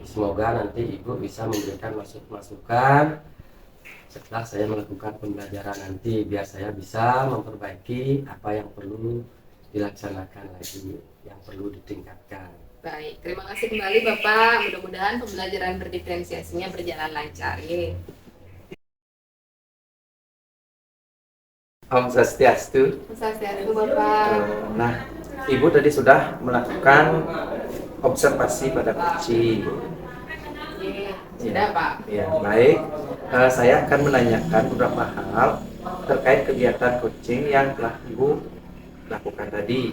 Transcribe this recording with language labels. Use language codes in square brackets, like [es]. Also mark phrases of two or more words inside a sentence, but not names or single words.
[id] Semoga nanti Ibu bisa memberikan masukan setelah saya melakukan pembelajaran nanti, biar saya bisa memperbaiki apa yang perlu dilaksanakan lagi, yang perlu ditingkatkan. Baik, terima kasih kembali Bapak. Mudah-mudahan pembelajaran berdiferensiasinya berjalan lancar. Om Swastiastu. Swastiastu Bapak. Nah, Ibu tadi sudah melakukan observasi pada kucing. Sudah Pak. Ya, baik. Saya akan menanyakan beberapa hal terkait kegiatan coaching yang telah Ibu lakukan tadi.